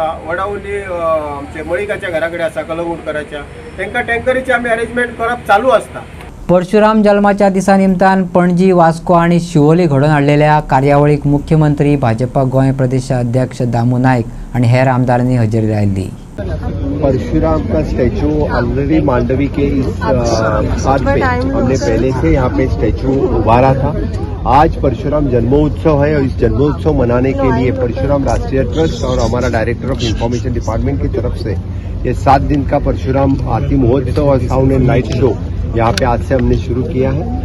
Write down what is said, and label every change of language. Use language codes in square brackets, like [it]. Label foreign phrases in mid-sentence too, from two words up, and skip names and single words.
[kok] वडावली आमचे मळिकाच्या घरा कडेन आसा कलंगूटकराच्या तांकां टँकरीची आमी अरेंजमेंट करप चालू आसता. परशुराम जल्माच्या दिसा निमतान पणजी, वास्को आणि शिवोली घडोवन हाडलेल्या कार्यावळीक मुख्यमंत्री, भाजपा गोंय प्रदेशाध्यक्ष दामू नायक आणि हेर आमदारांनी हजेरी लायली. [hi] परशुराम का स्टैचू ऑलरेडी मांडवी के इस साथ पे हमने पहले से यहाँ पे स्टैचू उभारा था. आज परशुराम जन्मोत्सव है और इस जन्मोत्सव मनाने के लिए परशुराम राष्ट्रीय ट्रस्ट और हमारा डायरेक्टर ऑफ इंफॉर्मेशन डिपार्टमेंट की तरफ से ये 7 दिन का परशुराम आरती महोत्सव और [en] sound and light show [hi] यहाँ पे आज से हमने शुरू किया है.